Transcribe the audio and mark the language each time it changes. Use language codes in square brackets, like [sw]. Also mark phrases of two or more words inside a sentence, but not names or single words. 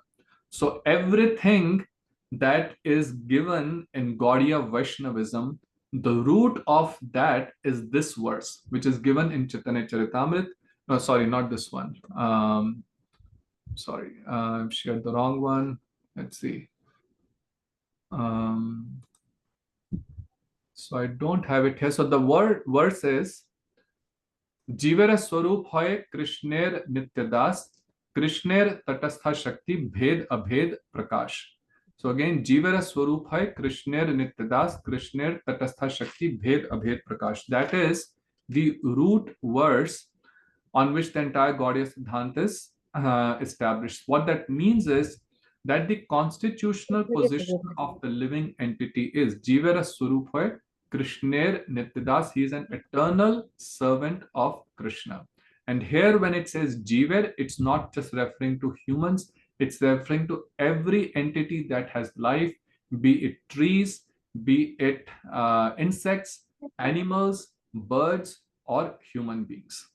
[en] So everything that is given in Gaudiya Vaishnavism, the root of that is this verse, which is given in Chaitanya Charitamrita. No, sorry, not this one. Sorry, I've shared the wrong one. Let's see. So I don't have it here. So the verse is [bn] জীবের স্বরূপ হয় কৃষ্ণের নিত্যদাস কৃষ্ণের তটস্থ শক্তি ভেদ অভেদ প্রকাশ. [en] So again, [bn] জীবের স্বরূপ হয় কৃষ্ণের নিত্যদাস কৃষ্ণের তটস্থ শক্তি ভেদ অভেদ প্রকাশ. [en] That is the root verse on which the entire Gaudiya Siddhanta is established. What that means is that the constitutional position of the living entity is [bn] জীবের স্বরূপ কৃষ্ণের নিত্যদাস. [en] He is an eternal servant of Krishna. And here, when it says Jiver, it's not just referring to humans, it's referring to every entity that has life, be it trees, be it insects, animals, birds, or human beings.